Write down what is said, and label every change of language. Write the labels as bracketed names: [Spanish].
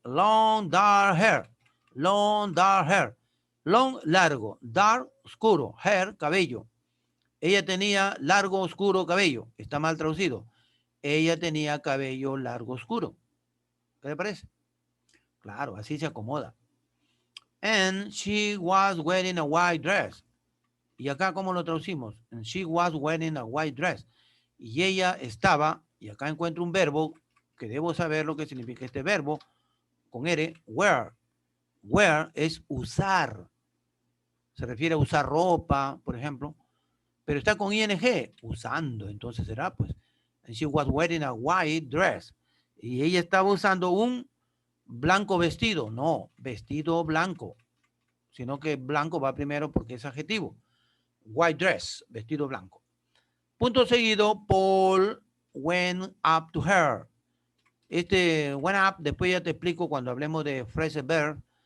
[English] Long dark hair. Long dark hair. Long, largo. [Spanish] Dark, oscuro. Hair, cabello. Ella tenía largo, oscuro cabello. Está mal traducido. Ella tenía cabello largo, oscuro. ¿Qué le parece? Claro, así se acomoda. [English] And she was wearing a white dress. [Spanish] Y acá, ¿cómo lo traducimos? [English] And she was wearing a white dress. [Spanish] Y ella estaba, y acá encuentro un verbo que debo saber lo que significa este verbo, con R, wear. Wear es usar. Se refiere a usar ropa, por ejemplo. Pero está con ing, usando. Entonces será, pues, [English] and she was wearing a white dress. [Spanish] Y ella estaba usando un blanco vestido. No, vestido blanco. Sino que blanco va primero porque es adjetivo. White dress, vestido blanco. Punto seguido, [English] Paul went up to her. [Spanish] Este went up, después ya te explico cuando hablemos de phrasal verb,